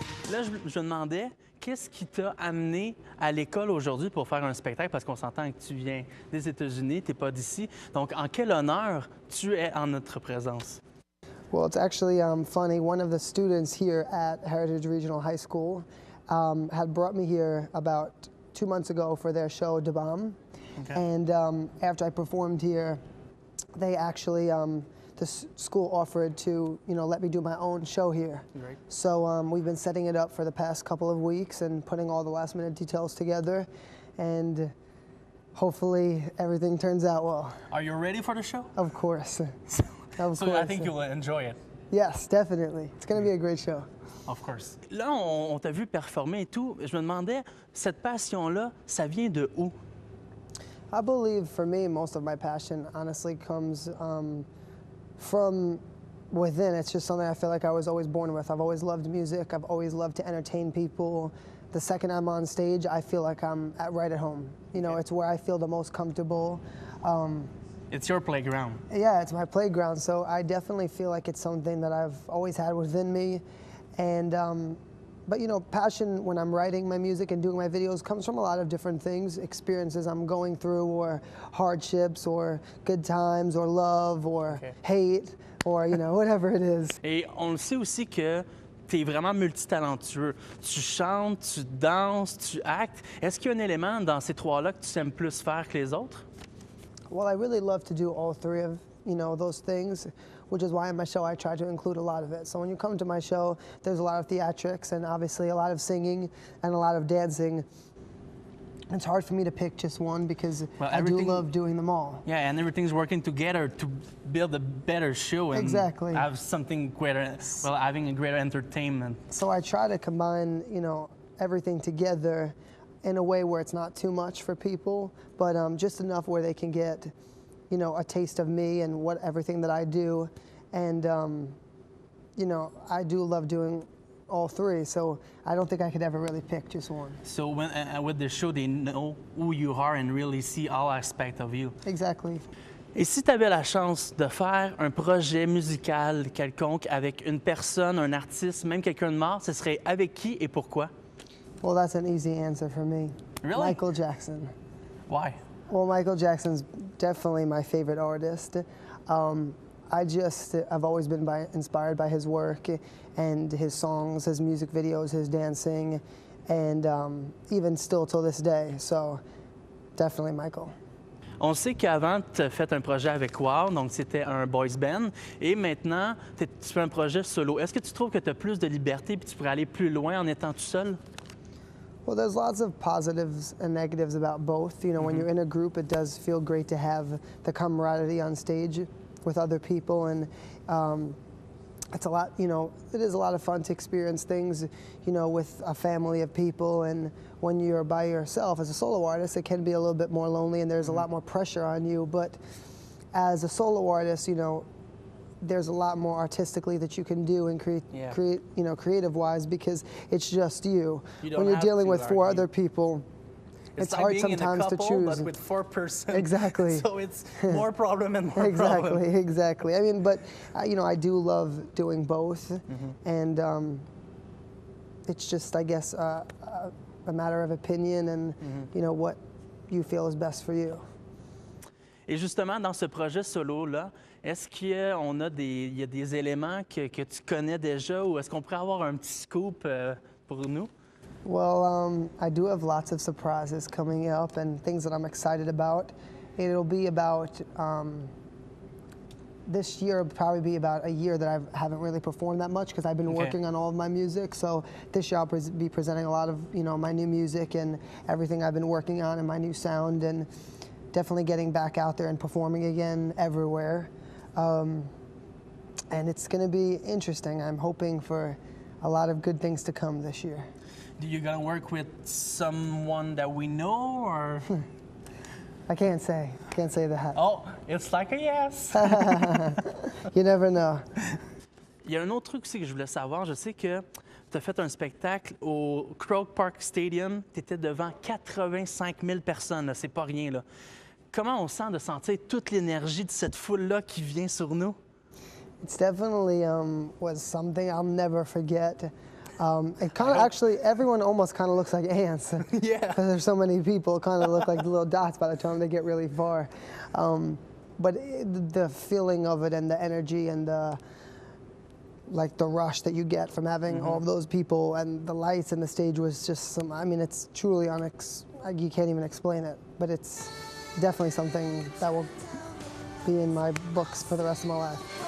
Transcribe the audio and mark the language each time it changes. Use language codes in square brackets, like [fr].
[fr] Là, je me demandais, qu'est-ce qui t'a amené à l'école aujourd'hui pour faire un spectacle? Parce qu'on s'entend que tu viens des États-Unis, tu n'es pas d'ici. Donc, en quel honneur tu es en notre présence? [en] Well, it's actually funny. One of the students here at Heritage Regional High School had brought me here about 2 months ago for their show, Da Bomb. Okay. And after I performed here, they actually, the school offered to, let me do my own show here. Great. So we've been setting it up for the past couple of weeks and putting all the last minute details together. And hopefully everything turns out well. Are you ready for the show? Of course. So I think you'll enjoy it. Yes, definitely. It's going to be a great show. Of course. [fr] Là, on t'a vu performer et tout. Je me demandais, cette passion-là, ça vient de où? [en] I believe for me, most of my passion honestly comes from within. It's just something I feel like I was always born with. I've always loved music. I've always loved to entertain people. The second I'm on stage, I feel like I'm right at home. It's where I feel the most comfortable. It's your playground. Yeah, it's my playground. So I definitely feel like it's something that I've always had within me. And, but passion when I'm writing my music and doing my videos comes from a lot of different things, experiences I'm going through, or hardships, or good times, or love, or hate, or, whatever it is. [fr] Et on le sait aussi que tu es vraiment multitalentueux. Tu chantes, tu danses, tu actes. Est-ce qu'il y a un élément dans ces trois-là que tu aimes plus faire que les autres? [en] Well, I really love to do all three of, those things, which is why in my show I try to include a lot of it. So when you come to my show, there's a lot of theatrics and obviously a lot of singing and a lot of dancing. It's hard for me to pick just one because I do love doing them all. Yeah, and everything's working together to build a better show and exactly. have something greater, having a greater entertainment. So I try to combine, everything together in a way where it's not too much for people, but just enough where they can get, a taste of me and everything that I do. And, I do love doing all three, so I don't think I could ever really pick just one. So when, with the show, they know who you are and really see all aspects of you. Exactly. [fr] Et si tu avais la chance de faire un projet musical quelconque avec une personne, un artiste, même quelqu'un de mort, ce serait avec qui et pourquoi? [en] Well, that's an easy answer for me. Really? Michael Jackson. Why? Well, Michael Jackson's definitely my favorite artist. I've always been inspired by his work and his songs, his music videos, his dancing. and even still till this day. So definitely Michael. [fr] On sait qu'avant, tu as fait un projet avec Wow, donc c'était un boys band, et maintenant, tu fais un projet solo. Est-ce que tu trouves que tu as plus de liberté et tu pourrais aller plus loin en étant tout seul? [en] Well, there's lots of positives and negatives about both. You know, when you're in a group, it does feel great to have the camaraderie on stage with other people, and it's a lot, you know, it is a lot of fun to experience things, you know, with a family of people. And when you're by yourself as a solo artist, it can be a little bit more lonely and there's a lot more pressure on you. But as a solo artist, you know, there's a lot more artistically that you can do and create, you know, creative-wise, because it's just you. When you're dealing with four other people, it's like hard being sometimes in a couple, to choose. but with 4 persons. Exactly. So it's more problem and more problem. Exactly. I mean, but you know, I do love doing both, and it's just, I guess, a matter of opinion and you know what you feel is best for you. [fr] Et justement, dans ce projet solo-là, est-ce qu'il y a des éléments que tu connais déjà ou est-ce qu'on pourrait avoir un petit scoop pour nous? [en] Well, I do have lots of surprises coming up and things that I'm excited about. It'll be about, this year will probably be about a year that I haven't really performed that much because I've been working on all of my music. So this year I'll be presenting a lot of, you know, my new music and everything I've been working on and my new sound, and definitely getting back out there and performing again everywhere. And it's going to be interesting. I'm hoping for a lot of good things to come this year. Do you gonna work with someone that we know or? I can't say that. Oh, it's like a yes. You never know. [fr] Il y a un autre truc aussi que je voulais savoir. Je sais que tu as fait un spectacle au Croke Park Stadium. Tu étais devant 85 000 personnes. C'est pas rien, là. Comment on sent de sentir toute l'énergie de cette foule-là qui vient sur nous? [en] It's definitely was something I'll never forget. It kind of actually, everyone almost kind of looks like ants. Yeah. Because there's so many people, kind of look like little dots by the time they get really far. But the feeling of it and the energy and the rush that you get from having all of those people and the lights and the stage was just some, I mean, it's truly you can't even explain it, but it's definitely something that will be in my books for the rest of my life.